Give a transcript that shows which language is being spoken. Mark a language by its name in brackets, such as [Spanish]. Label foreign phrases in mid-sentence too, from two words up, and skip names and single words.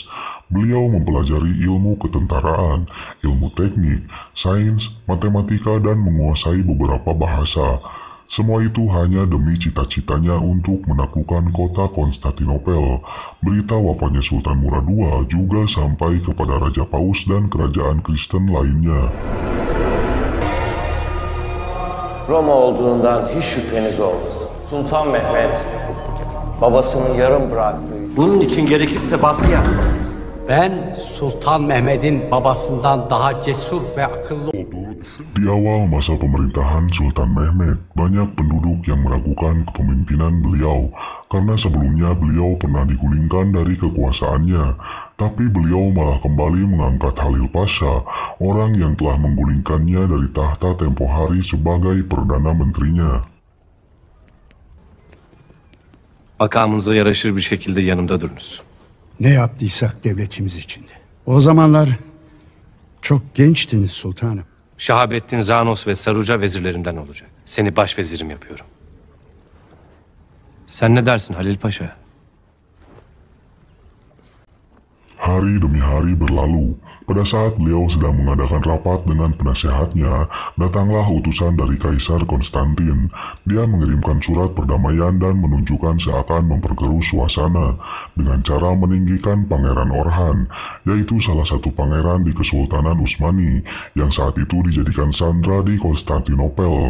[Indonesian] Beliau mempelajari ilmu ketentaraan, ilmu teknik, sains, matematika, dan menguasai beberapa bahasa. Semua itu hanya demi cita-citanya untuk menaklukkan kota Konstantinopel. Berita wafatnya Sultan Murad II juga sampai kepada Raja Paus dan kerajaan Kristen lainnya. [Turkish] Roma olduğundan hiç şüpheniz olmasın. Sultan Mehmet babasının yarım bıraktığı... Bunun için gerekirse baskı yapmalıyız. Ben Sultan Mehmet'in babasından daha cesur ve akıllı [Indonesian] Di awal masa pemerintahan Sultan Mehmed, banyak penduduk yang meragukan kepemimpinan beliau karena sebelumnya beliau pernah digulingkan dari kekuasaannya. Tapi beliau malah kembali mengangkat Halil Pasha, orang yang telah menggulingkannya dari tahta tempo hari sebagai Perdana Menterinya. [Turkish] Makamınıza yaraşır bir şekilde yanımda durunuz. Ne yaptıysak devletimiz içinde. O zamanlar çok gençtiniz sultanım. Şahabettin Zanos ve Saruca vezirlerimden olacak. Seni başvezirim yapıyorum. Sen ne dersin Halil Paşa? [Indonesian] Hari demi hari berlalu. Pada saat beliau sedang mengadakan rapat dengan penasehatnya, datanglah utusan dari Kaisar Konstantin. Dia mengirimkan surat perdamaian dan menunjukkan seakan memperkeruh suasana dengan cara meninggikan Pangeran Orhan, yaitu salah satu pangeran di Kesultanan Utsmani yang saat itu dijadikan sandra di Konstantinopel.